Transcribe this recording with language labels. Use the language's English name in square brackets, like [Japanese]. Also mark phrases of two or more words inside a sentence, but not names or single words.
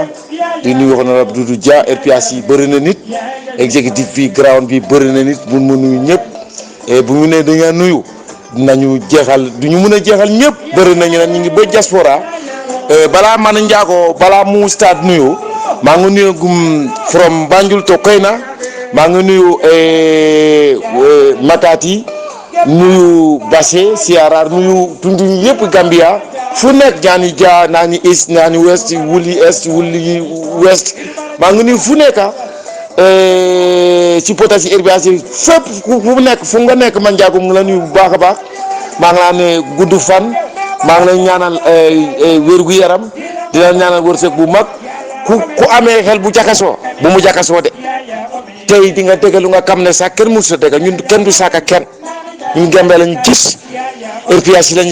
[Wolof] di nuyu honorable Doudou Dia RPS yi bëri na nit exécutif bi ground bi bëri na nit mun ma nuyu ñëpp bu ñu ne dañaa nuyu dinañu jeexal du ñu mën a jeexal ñëpp bëri nañu ne ñu ngi ba diaspora balaa man Ndiago balaa mu stade nuyu maa ngi nuyu gum [English] from Banjul to Koyna [Wolof] maa ngi nuyu Matati nuyu Basse Siarar nuyu tundi yëpp Gambia fu nekk ñaani ja naani east naani west wuli est wuli west maa ngi nuyu fu nekk ci potasi RPS yi fépp fu nekk fu nga nekk man Ndiago mu ngi la nuyu bu baax a baax maa ngi laa ne gudd fan maa ngi lay ñaanal wér gu yaram di la ñaanal wërsëg bu mag ku amee xel bu jakasoo bu mu jakasoo de tey di nga dégg lu nga xam ne sax kenn mësu dégg ñun kenn du saaka kenn ñun Gambie lañu gis RPS yi lañu